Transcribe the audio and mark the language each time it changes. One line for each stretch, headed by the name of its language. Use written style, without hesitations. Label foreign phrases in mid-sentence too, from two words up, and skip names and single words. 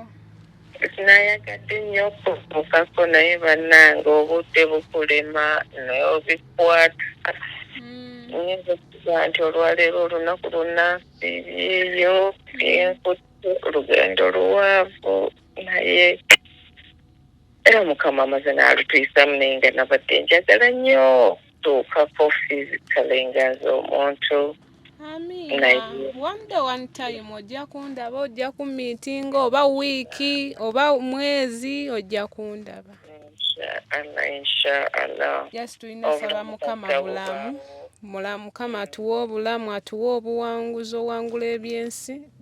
Ganda: nayagadde nnyo okuvukako naye bannange obudde bukulema naye obikwata nyinza okuga nti olwaleero olunaku lunansiibyeyo enkutte olugendo luwanvu naye era mukama amaze n'alutwisamu naye nga nabadde njagala nnyo tuukako physically nga nze omuntu. Amina.
English: One day one time
Ganda: ojja kundaba, ojja kumiitinga oba wiiki oba mwezi ojja kundaba.
Arabic: Inshallah.
Ganda: Just tulina saba mukama bulamu. Mukama atuwa obulamu, atuwa obuwanguzi owangula ebyensi.